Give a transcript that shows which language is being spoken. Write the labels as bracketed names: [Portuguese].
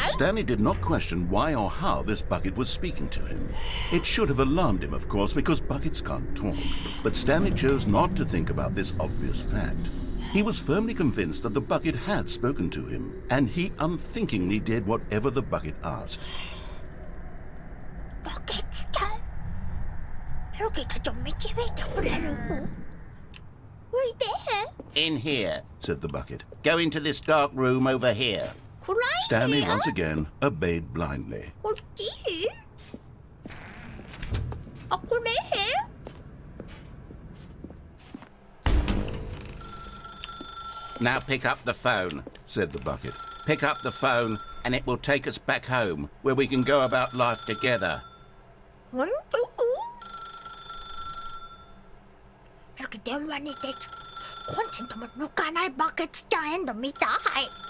[English] Stanley did not question why or how this bucket was speaking to him. It should have alarmed him, of course, because buckets can't talk. But Stanley chose not to think about this obvious fact. He was firmly convinced that the bucket had spoken to him, and he unthinkingly did whatever the bucket asked. [Japanese] バケツちゃんメロキーたちを導いてくれるおいで [English] In here, Said the bucket. go into this dark room over here. [Japanese] 暗い [English] Stanley [Japanese] 部屋 [English] once again obeyed blindly. [Japanese] こっちあこれ [English] Now pick up the phone. Said the bucket. Pick up the phone, and it will take us back home, where we can go about life together. [Japanese] 本当メロキー電話に出るコンセントも抜かないバケツちゃんエンド見たはい